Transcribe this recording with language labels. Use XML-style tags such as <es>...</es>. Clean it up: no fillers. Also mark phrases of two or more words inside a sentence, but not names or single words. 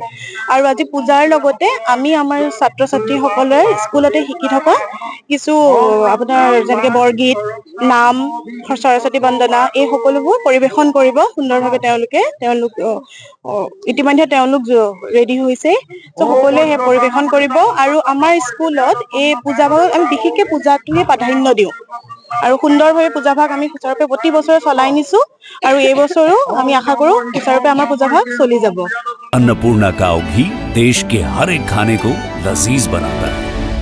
<as>আৰু আজি পূজাৰ লগতে আমি আমাৰ ছাত্ৰ ছাত্ৰীসকলে স্কুলতে শিকি থকা কিছু আপোনাৰ যেনেকৈ বৰগীত, নাম, সৰস্বতী বন্দনা, এই সকলোবোৰ পৰিৱেশন কৰিব সুন্দৰভাৱে তেওঁলোক ইতিমধ্যে তেওঁলোক ৰেডি হৈছে। ত' সকলোৱে সেই পৰিৱেশন কৰিব আৰু আমাৰ স্কুলত এই পূজাভাগত আমি বিশেষকৈ পূজাটোৱে প্ৰাধান্য দিওঁ আৰু সুন্দৰভাৱে পূজাভাগ আমি সুচাৰুৰূপে প্ৰতি বছৰে চলাই নিছোঁ আৰু এই বছৰো আমি আশা কৰোঁ সুচাৰুৰূপে আমাৰ পূজাভাগ চলি যাব।</as> <hi>अन्नपूर्णा काव घी देश के हर एक खाने को लजीज बनाता है।</hi>